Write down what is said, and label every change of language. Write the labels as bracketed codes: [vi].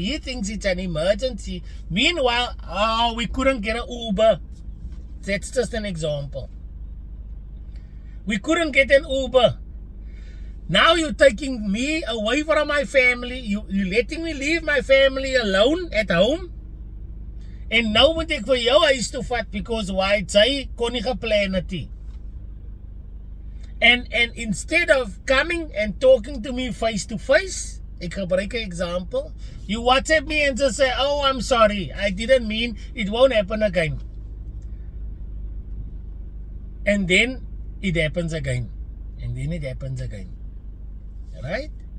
[en] He thinks it's an emergency. Meanwhile, we couldn't get an Uber. That's just an example. We couldn't get an Uber. Now you're taking me away from my family. You're letting me leave my family alone at home. [af] En nou moet ek vir jou huis toe vat [en] because why [af] sy kon nie geplan het nie. [en] And instead of coming and talking to me face to face, [af] ek gebruik 'n [en] example, you WhatsApp me and just say, oh, I'm sorry, I didn't mean, it won't happen again. And then it happens again. And then it happens again. Right?